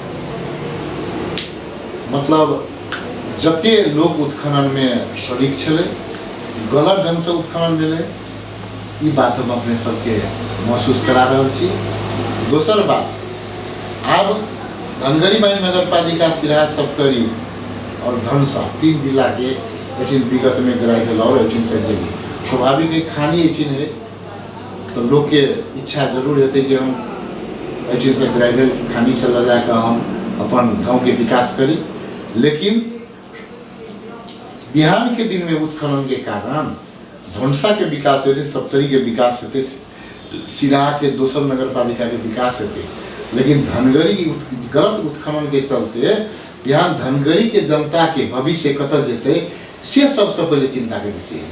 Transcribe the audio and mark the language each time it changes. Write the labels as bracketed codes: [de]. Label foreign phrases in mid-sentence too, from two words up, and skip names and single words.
[mai] मतलब जते लोग उत्खनन में शरीक छले, गलत ढंग से उत्खनन भेलै, ई बात हम अपने सबके महसूस करा रहल छी। दोसर बात, आब धनगढ़ी माई नगरपालिका, सिराहा, सप्तरी और धनुषा 3 जिला के एठिन विगत में गिराई गेल और एठिन से गेली। स्वाभाविक है, खानी एठिन है तो लोग के इच्छा जरूर हेतै कि हम एठिन से गिराई खानी से लगा कर हम अपन गांव के विकास करी। लेकिन बिहान के दिन में उत्खनन के कारण धनुषा के विकास हेतै, सप्तरी के विकास हेतै, सिराहा के दोसर नगरपालिका के विकास हेतै। लेकिन धनगढ़ी की गलत उत्खनन के चलते बिहान धनगढ़ी के जनता के भविष्य कतऽ जेतै से सबसे पहले चिंता के विषय है।